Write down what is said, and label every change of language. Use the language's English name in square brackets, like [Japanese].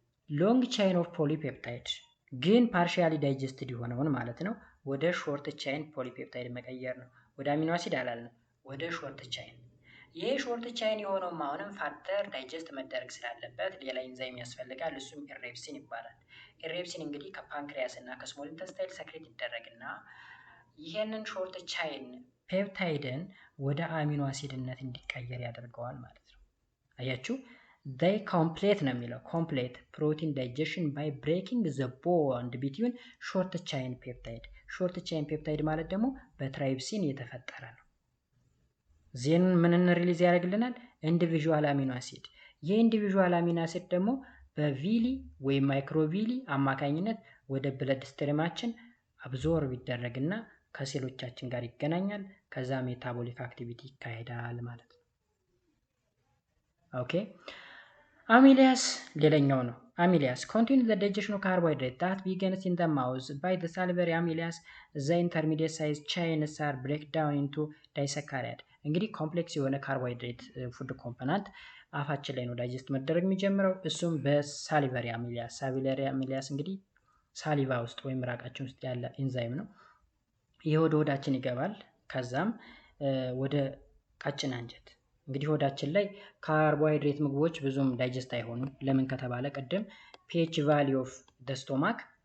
[Amharic] ሎንግ ቻይን ኦፍ ፖሊፔፕታይድ ግን ፓርሻሊ ዳይጀስትድ የሆነውን ማለት ነው ወደ ሾርት ቻይን ፖሊፔፕታይድ መቀየር ነው። ወደ አሚኖ አሲድ አላልንም፣ ወደ ሾርት ቻይን። ይሄ ሾርት ቻይን የሆነውም አሁንም ፋርተር ዳይጀስት መደረግ ስላለበት ሌላ ኢንዛይም ያስፈልጋል። እሱም ኢሬፕሲን ይባላል። ኢሬፕሲን እንግዲህ ከፓንክሪያስ እና ከስሞል ኢንተስታይል ሰክሬት ይደረግና ይሄንን ሾርት ቻይን ፔፕታይድን ወደ አሚኖ አሲድነት እንዲቀየር ያደርገዋል ማለት ነው። አያችሁ? [English] they complete [Amharic] ነው የሚለው [English] complete protein digestion by breaking the bond between short chain peptide short chain peptide [Amharic] ማለት ደግሞ በትራይፕሲን የተፈጠረ ነው። ዜን ምንን ሪሊዝ ያደርግልናል? ኢንዲቪዥዋል አሚኖ አሲድ። የኢንዲቪዥዋል አሚኖ አሲድ ደግሞ በቪሊ ወይም ማይክሮቪሊ አማካኝነት ወደ ብለድ ስትሪማችን አብዞርብ ይደረግና ከሴሎቻችን ጋር ይገናኛል። ከዛ ሜታቦሊክ አክቲቪቲ ይካሄዳል ማለት ነው። ኦኬ አሚሊያስ ሌላኛው ነው። አሚሊያስ [English] continue the digestion of carbohydrate that begins in the mouth by the salivary amylase. the intermediate size chains are break down into disaccharide. [Amharic] እንግዲህ ኮምፕሌክስ የሆነ ካርቦሃይድሬት ፉድ ኮምፖነንት አፋችን ላይ ነው ዳይጀስት መደረግ የሚጀምረው። እሱም በሳሊቨሪ አሚሊያስ። ሳሊቨሪ አሚሊያስ እንግዲህ ሳሊቫ ውስጥ ወይም ምራቃችን ውስጥ ያለ ኢንዛይም ነው። ይሄ ወደ ሆዳችን ይገባል። ከዛም ወደ ቀጭን አንጀት እንግዲህ ሆዳችን ላይ ካርቦሃይድሬት ምግቦች ብዙም ዳይጀስት አይሆኑም። ለምን ከተባለ ቅድም [English] pH value of the stomach